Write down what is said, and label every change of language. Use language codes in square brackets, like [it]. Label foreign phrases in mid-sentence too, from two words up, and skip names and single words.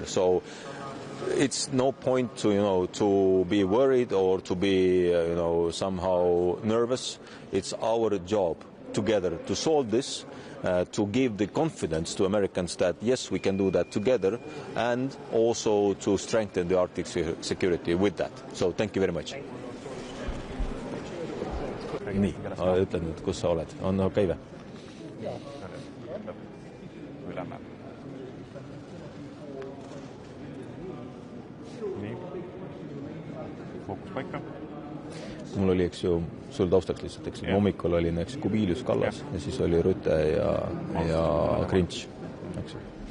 [en] So it's no point to be worried or to be somehow nervous. It's our job together to solve this, to give the confidence to Americans that yes, we can do that together, and also to strengthen the Arctic security with that. So thank you very much. [et] Nii, ütlen nüüd, kus sa oled. On okei või? Ülemäe. Nii. Fookus paika. Mul oli, eks ju, sul taustaks lihtsalt, eks ju, hommikul oli näiteks Kubilius Kallas ja siis oli Rüte ja Krintš, eks ju.